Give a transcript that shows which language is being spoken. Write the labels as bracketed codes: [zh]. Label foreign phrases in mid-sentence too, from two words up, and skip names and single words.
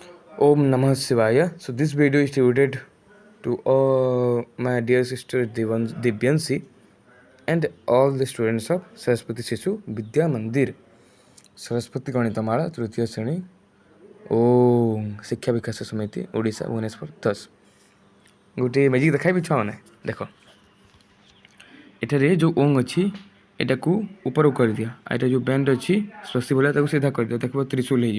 [sa] Om Namah Shivaya. [en] So this video is devoted to all my dear sister Divyansi and all the students of Saraswati Shishu Vidya Mandir, Saraswati Ganitamaala [or] ତୃତୀୟ ଶ୍ରେଣୀ [en] ଓମ୍ ଶିକ୍ଷା ବିକାଶ ସମିତି ଓଡ଼ିଶା ଭୁବନେଶ୍ୱର 10। [or] ଗୋଟିଏ ମ୍ୟାଜିକ୍ ଦେଖାଇବି ଛୁଆମାନେ ଦେଖ, ଏଠାରେ ଯେଉଁ ଓଂ ଅଛି ଏଟାକୁ ଉପରକୁ କରିଦିଅ, ଆଉ ଏଇଟା ଯେଉଁ ବ୍ୟାଣ୍ଡ ଅଛି ସ୍ୱସ୍ତି ଭଳିଆ ତାକୁ ସିଧା କରିଦିଅ, ଦେଖିବ ତ୍ରିଶୂଳ ହେଇଯିବ।